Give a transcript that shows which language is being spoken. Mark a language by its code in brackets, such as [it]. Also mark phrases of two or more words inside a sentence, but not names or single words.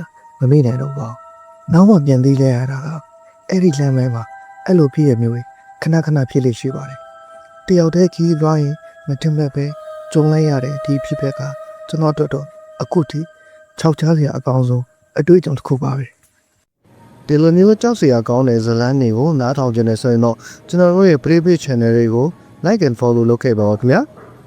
[my] မမေ့နိုင်တော့ပါဘူးနောက်မှပြန်သေးလဲရတာကအဲ့ဒီလမ်းမဲမှာအဲ့လိုဖြစ်ရမျိုးခဏခဏဖြစ်လေရှိပါတယ်တယောက်တည်းခီးသွားရင်မတင်မဲ့ပဲကြုံလိုက်ရတဲ့ဒီဖြစ်ပက်ကကျွန်တော်တို့တော့အခုထိခြောက်ချားစရာအကောင်းဆုံးအတွေ့အကြုံတစ်ခုပါပဲဒီလိုမျိုးကြောက်စရာကောင်းတဲ့ဇလန်းတွေကိုနားထောင်ကြနေဆိုရင်တော့ကျွန်တော်တို့ရဲ့ [en] private channel [my] တွေကို [en] like and follow [my] လုပ်ခဲ့ပါဦးခင်ဗျာ